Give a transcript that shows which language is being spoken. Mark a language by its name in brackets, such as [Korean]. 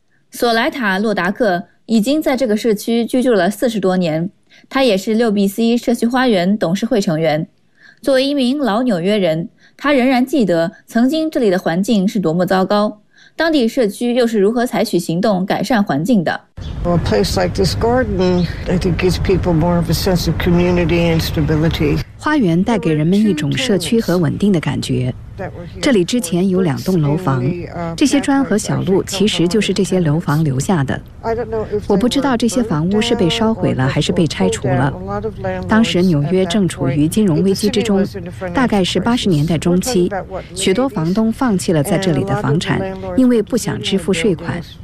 [Chinese] 索莱塔·洛达克已经在这个社区居住了40多年，他也是 6BC 社区花园董事会成员。作为一名老纽约人，他仍然记得曾经这里的环境是多么糟糕，当地社区又是如何采取行动改善环境的。 [English] A place like this garden, I think, gives people more of a sense of community and stability. [Chinese] 花园带给人们一种社区和稳定的感觉。这里之前有2栋楼房，这些砖和小路其实就是这些楼房留下的。我不知道这些房屋是被烧毁了还是被拆除了。当时纽约正处于金融危机之中，大概是80年代中期，许多房东放弃了在这里的房产，因为不想支付税款。